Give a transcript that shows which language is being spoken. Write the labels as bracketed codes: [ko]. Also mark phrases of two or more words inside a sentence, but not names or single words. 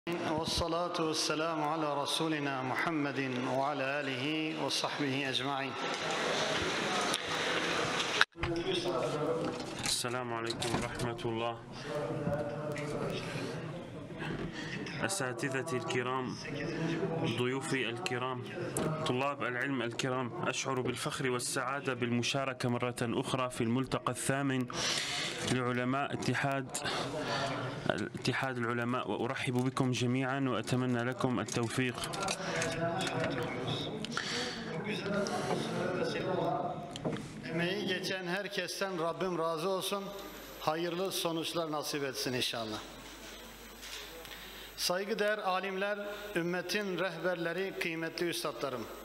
[ar] والصلاة والسلام على رسولنا محمد وعلى آله وصحبه أجمعين. السلام عليكم ورحمة الله. أساتذتي الكرام، ضيوفي الكرام، طلاب العلم الكرام، أشعر بالفخر والسعادة بالمشاركة مرة أخرى في الملتقى الثامن لعلماء اتحاد العلماء، وأرحب بكم جميعا وأتمنى لكم التوفيق. [tr] Emeği geçen herkesten Rabbim razı olsun. Hayırlı sonuçlar nasip etsin inşallah. Saygıdeğer alimler, ümmetin rehberleri, kıymetli üstadlarım.